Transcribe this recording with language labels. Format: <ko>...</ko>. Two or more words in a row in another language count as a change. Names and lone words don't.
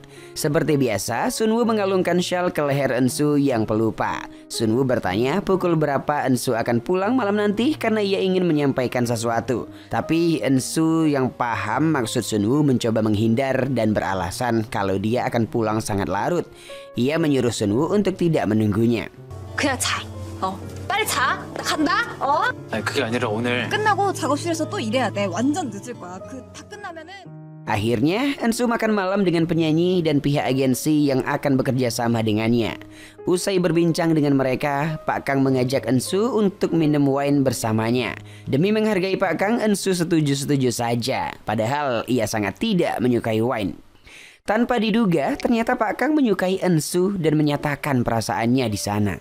<id>Seperti biasa, Sunwoo mengalungkan syal ke leher Ensu yang pelupa. Sunwoo bertanya pukul berapa Ensu akan pulang malam nanti karena ia ingin menyampaikan sesuatu. Tapi Ensu yang paham maksud Sunwoo mencoba menghindar dan beralasan kalau dia akan pulang sangat larut. Ia menyuruh Sunwoo untuk tidak menunggunya.</id> <ko>그냥 자. 빨리 자. 나 간다. 아니 그게 아니라 오늘 끝나고 작업실에서 또 일해야 돼. 완전 늦을 거야. 다 끝나면은.</ko> <id>Akhirnya, Ensu makan malam dengan penyanyi dan pihak agensi yang akan bekerja sama dengannya. Usai berbincang dengan mereka, Pak Kang mengajak Ensu untuk minum wine bersamanya. Demi menghargai Pak Kang, Ensu setuju-setuju saja. Padahal ia sangat tidak menyukai wine. Tanpa diduga, ternyata Pak Kang menyukai Ensu dan menyatakan perasaannya di sana.</id>